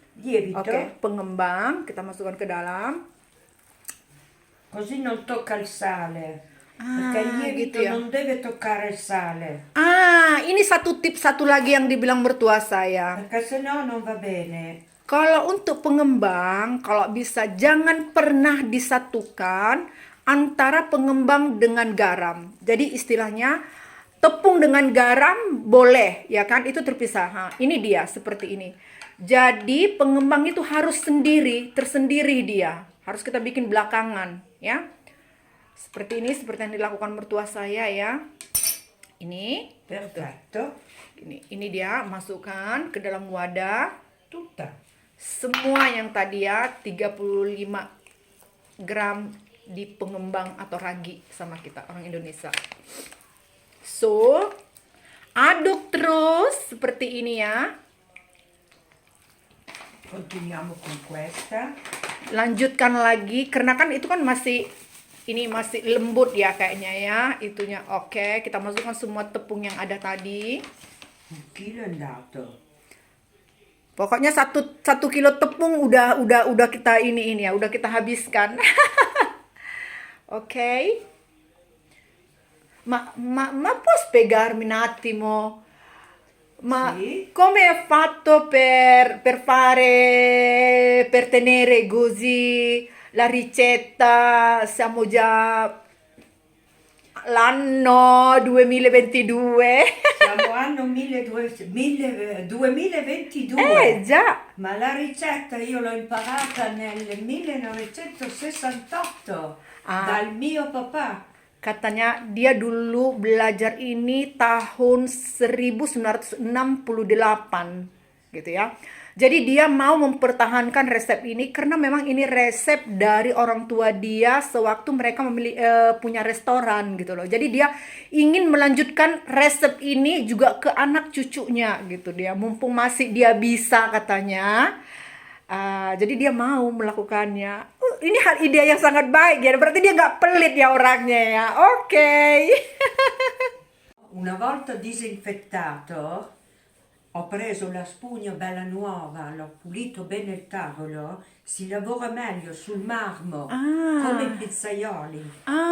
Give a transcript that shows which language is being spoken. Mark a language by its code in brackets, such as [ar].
[it] Lievito. [id] Oke, pengembang kita masukkan ke dalam. [it] Così non tocca il sale. Perché il lievito [id] gitu ya. [it] non deve toccare il sale. [id] Ah, ini satu tips satu lagi yang dibilang mertua saya. [it] Perché sennò non va bene. [id] Kalau untuk pengembang, kalau bisa jangan pernah disatukan antara pengembang dengan garam. Jadi istilahnya tepung dengan garam boleh, ya kan? Itu terpisah. Ha, ini dia seperti ini. Jadi pengembang itu harus tersendiri dia. Harus kita bikin belakangan, ya. Seperti ini, seperti yang dilakukan mertua saya ya. Ini, [it] Perfetto. [id] ini dia masukkan ke dalam wadah. [it] Tutta. [id] Semua yang tadi ya 35 gram di pengembang atau ragi sama kita orang Indonesia. So, aduk terus seperti ini ya. [it] Continuiamo con questa. [id] Lanjutkan lagi karena kan itu kan masih lembut ya kayaknya ya itunya. Oke, kita masukkan semua tepung yang ada tadi. [it] 1 chilo è andato. [id] Pokoknya satu kilo tepung udah kita ini ya, udah kita habiskan. [it] Ok? Ma puoi spiegarmi un attimo? Ma Sì. come è fatto per tenere così la ricetta? Siamo già l'anno 2022. Siamo anno 2022. Già. Ma la ricetta io l'ho imparata nel 1968 dal mio papà. [id] Katanya dia dulu belajar ini tahun 1968 gitu ya. Jadi dia mau mempertahankan resep ini karena memang ini resep dari orang tua dia sewaktu mereka punya restoran gitu loh. Jadi dia ingin melanjutkan resep ini juga ke anak cucunya gitu dia. Mumpung masih dia bisa katanya. Jadi dia mau melakukannya. Ini ide yang sangat baik ya. Berarti dia nggak pelit ya orangnya ya. Oke. [it] Una volta disinfettato, ho preso la spugna bella nuova, l'ho pulito bene il tavolo, si lavora meglio sul marmo, come i pizzaioli.